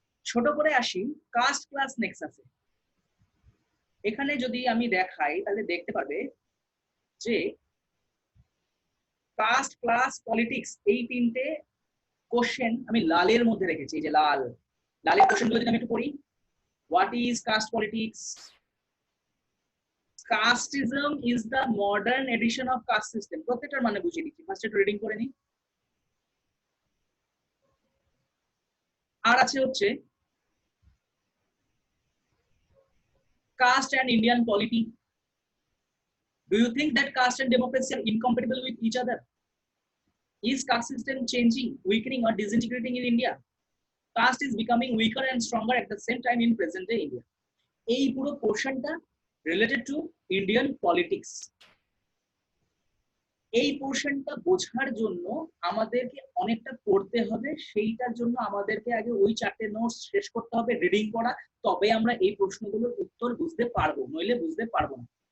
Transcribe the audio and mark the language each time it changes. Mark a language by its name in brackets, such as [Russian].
[Bangla] ছোট করে আসি কাস্ট ক্লাস নেক্সাসে। এখানে যদি আমি দেখাই তাহলে দেখতে পারবে যে কাস্ট ক্লাস পলিটিক্স এই তিনটে কোশ্চেন আমি লালের মধ্যে রেখেছি। এই যে লালের কোশ্চেন গুলো যদি আমি একটু পড়ি, [English] What is caste politics? Casteism is the modern edition of caste system. [Bangla] প্রত্যেকটার মানে বুঝিয়ে দিচ্ছি, ফার্স্ট একটু রিডিং করে নিই। আর আছে হচ্ছে [English] caste and Indian polity. Do you think that caste and democracy are incompatible with each other? Is caste system changing, weakening or disintegrating in India? Caste is becoming weaker and stronger at the same time in present day India. [Bangla] এই পুরো পোর্শনটা [English] Related to Indian politics. [Bangla] এই পোর্শনটা বোঝার জন্য আমাদেরকে অনেকটা পড়তে হবে, সেইটার জন্য আমাদেরকে আগে ওই চারটে নোটস শেষ করতে হবে, রিডিং করা, তবে আমরা এই প্রশ্নগুলোর উত্তর বুঝতে পারবো, নইলে বুঝতে পারবো না।